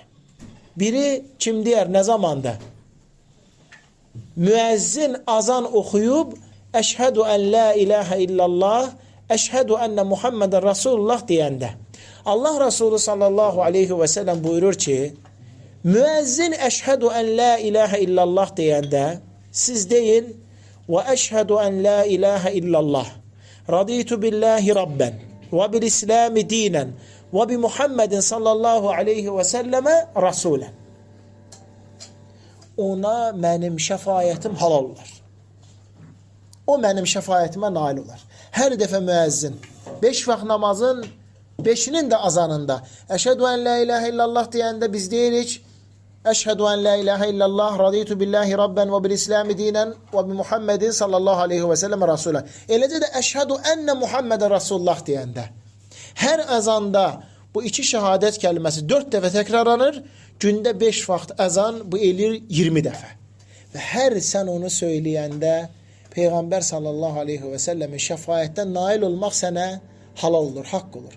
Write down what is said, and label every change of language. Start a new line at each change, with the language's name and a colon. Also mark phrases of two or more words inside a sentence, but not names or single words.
Azerbaijani: Biri kim deyər, nə zamanda? Müəzzin azan oxuyub,
Arabic: أشهد أن لا إله إلا الله، أشهد أن محمدا رسول الله
Azerbaijani: deyəndə. Allah Resulü
Arabic: صلى الله عليه وسلم
Azerbaijani: buyurur ki, müəzzin
Arabic: أشهد أن لا إله إلا الله
Azerbaijani: deyəndə, siz deyin,
Arabic: وأشهد أن لا إله إلا الله، رضيت بالله ربا، وبالإسلام دينا، وبمحمد صلى الله عليه وسلم رسولا.
Azerbaijani: Ona mənim şəfayətim halal olar. O mənim şəfayətimə nail olar. Hər dəfə müəzzin 5 vaxt namazın 5-nin də azanında
Arabic: أشهد أن لا إله إلا الله
Azerbaijani: deyəndə biz deyirik,
Arabic: أشهد أن لا إله إلا الله، رضيت بالله ربا وبالإسلام دينا وبمحمد صلى الله عليه وسلم رسولا.
Azerbaijani: Eləcə də
Arabic: أشهد أن محمدا رسول الله
Azerbaijani: deyəndə hər əzanda bu 2 şəhadət kəlməsi 4 dəfə təkrarlanır. Gündə 5 vaxt əzan bu eləyir 20 dəfə. Və hər sən onu söyləyəndə Peyğəmbər
Arabic: صلى الله عليه وسلم
Azerbaijani: şəfayətdən nail olmaq sənə halal olur, haqq olur.